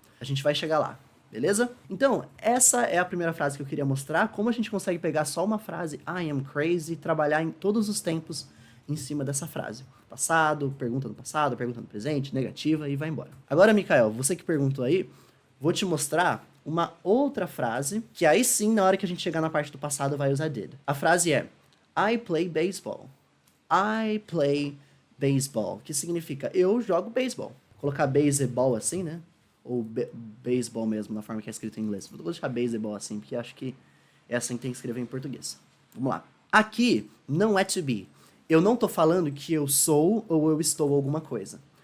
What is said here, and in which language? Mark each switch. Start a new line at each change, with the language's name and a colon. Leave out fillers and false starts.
Portuguese: A gente vai chegar lá, beleza? Então, essa é a primeira frase que eu queria mostrar, como a gente consegue pegar só uma frase,
English: I am crazy,
Portuguese: e trabalhar em todos os tempos em cima dessa frase. Passado, pergunta no presente, negativa e vai embora. Agora, Mikael, você que perguntou aí, vou te mostrar uma outra frase, que aí sim, na hora que a gente chegar na parte do passado, vai usar did.
English: A frase é, I play baseball. I play baseball,
Portuguese: que significa eu jogo beisebol. Colocar baseball assim, né? Ou baseball mesmo, na forma que é escrito em inglês. Vou deixar baseball assim, porque acho que é assim que tem que escrever em português. Vamos lá. Aqui não é to be. Eu não tô falando que eu sou ou eu estou alguma coisa.